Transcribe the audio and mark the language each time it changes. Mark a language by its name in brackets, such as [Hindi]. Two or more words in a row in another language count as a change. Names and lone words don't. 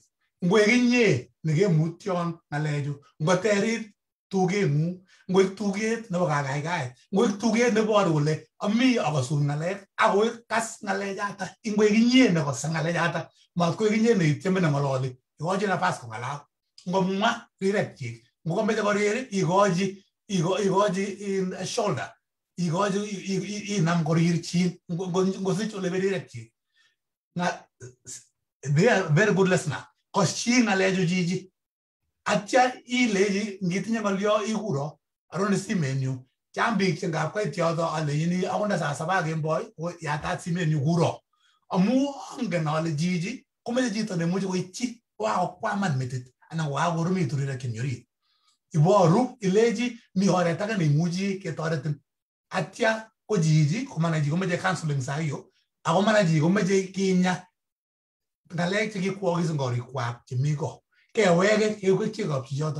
[Kipsigis] Ngoek inye nekemutyon ng'alechu ngoterit tugeng'ung ngoek tuget nebo kakaikaet ngoek tuget neboru kole ami akosun ng'alek akoek kas ng'alechata ngoek inye nekose ng'alechata matkoek inye neityeme neng'ololi ikochi nafas kong'alal ngomwa rirekchik ngokameche korir ikochi [English] in shoulder [Kipsigis] ikochi inam korirchin ngosich ole rirekchik. [English] Very good listener [Kipsigis] koschi ng'alechu chichi atya ilechi ngitinye ng'olyo ikuro aroni simenyu chang biik chengap koit yoto alechini akot nda saa 7 kemboi ko yatat simenyu kuro amu angen ale chichi komeche chito nemuchi koitchi wakokwaman metit anan wakorumitu rirek chemi orit iboru ilechi mi oret age neimuchi ketoretin atya ko chichi komana chi komeche counseling [Swahili] saa hiyo [Kipsigis] ako mana chi komeche kinya ng'alek chekikwokis eng korikwak chemi ko keweke kewekchikab chichoto.